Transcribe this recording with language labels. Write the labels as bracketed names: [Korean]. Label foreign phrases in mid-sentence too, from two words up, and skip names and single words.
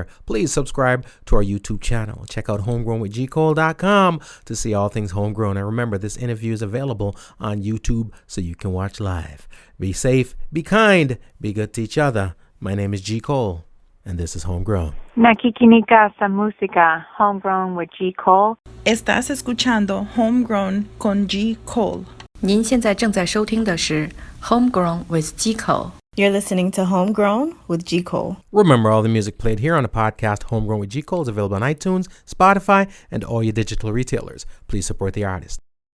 [English] Please subscribe to our YouTube channel. Check out homegrownwithgcole.com to see all things homegrown. And remember, this interview is available on YouTube so you can watch live. Be safe, be kind, be good to each other. My name is G. Cole, and this is Homegrown. [Filipino] Nakikinig sa música Homegrown with G. Cole. [Spanish] Estás escuchando Homegrown con G. Cole. [Chinese] 您现在正在收听的是 Homegrown with G. Cole. [English] You're listening to Homegrown with G. Cole. Remember, all the music played here on the podcast Homegrown with G. Cole is available on iTunes, Spotify, and all your digital retailers. Please support the artist.